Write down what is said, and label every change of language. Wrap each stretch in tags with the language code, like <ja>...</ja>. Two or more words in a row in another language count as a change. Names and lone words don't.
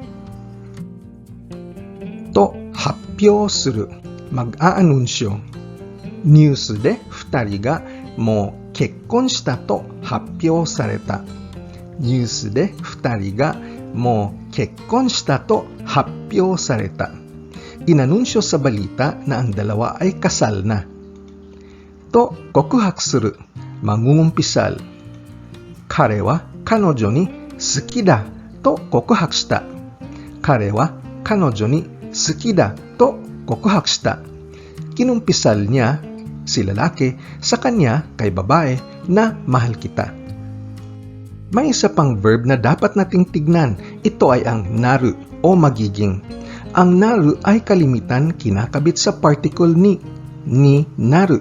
<ja>と発表する, mag-aanunsyo. News de 2人がもう結婚したと発表された。ニュースで2人がもう結婚したと発表された。</ja> <tl>Inanunsyo sa balita na ang dalawa ay kasal na.</tl> <ja>と告白する, mangungumpisal. 彼は彼女に好きだと告白した. 彼は彼女に好きだと告白した.</ja> <tl>Kinumpisal niya, si lalaki, sa kanya kay babae na mahal kita. May isa pang verb na dapat nating tignan. Ito ay ang naru o magiging. Ang naru ay kalimitan kinakabit sa particle</tl> <ja>ni naru.</ja>